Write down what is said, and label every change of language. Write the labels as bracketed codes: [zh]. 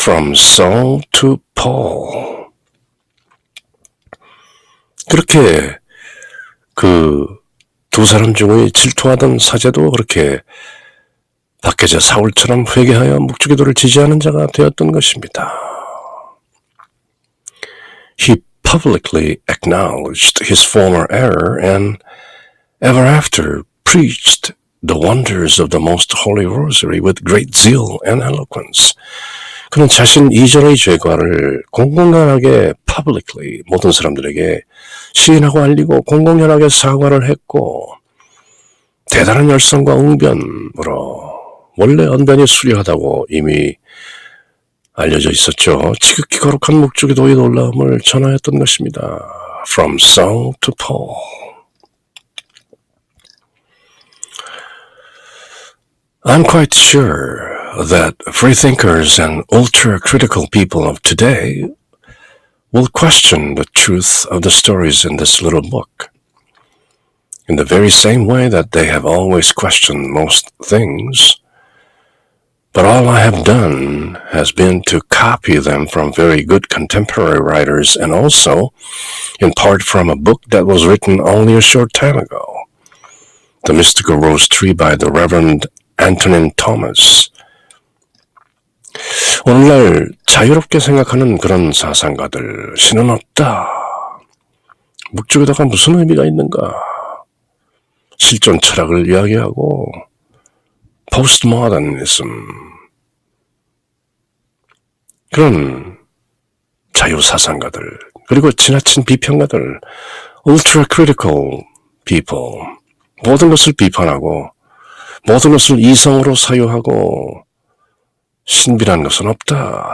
[en] From Saul to Paul. [ko] 그렇게 그 두 사람 중에 질투하던 사제도 그렇게 박해자 사울처럼 회개하여 묵주기도를 지지하는 자가 되었던 것입니다. [en] He publicly acknowledged his former error and ever after preached the wonders of the Most Holy Rosary with great zeal and eloquence. [ko] 그는 자신 이전의 죄과를 공공연하게 publicly 모든 사람들에게 시인하고 알리고 공공연하게 사과를 했고 대단한 열성과 응변으로 원래 언변이 수려하다고 이미 알려져 있었죠. 지극히 거룩한 묵주기도의 놀라움을 전하였던 것입니다. [en] From Saul to Paul. I'm quite sure that freethinkers and ultra-critical people of today will question the truth of the stories in this little book, in the very same way that they have always questioned most things. But all I have done has been to copy them from very good contemporary writers and also, in part, from a book that was written only a short time ago, The Mystical Rose Tree by the Reverend Antonin Thomas. [ko] 오늘날 자유롭게 생각하는 그런 사상가들, 신은 없다. 묵주기도가 무슨 의미가 있는가? 실존 철학을 이야기하고 포스트모더니즘 그런 자유사상가들 그리고 지나친 비평가들 [en] ultra critical people [ko] 모든 것을 비판하고 모든 것을 이성으로 사유하고 신비란 것은 없다.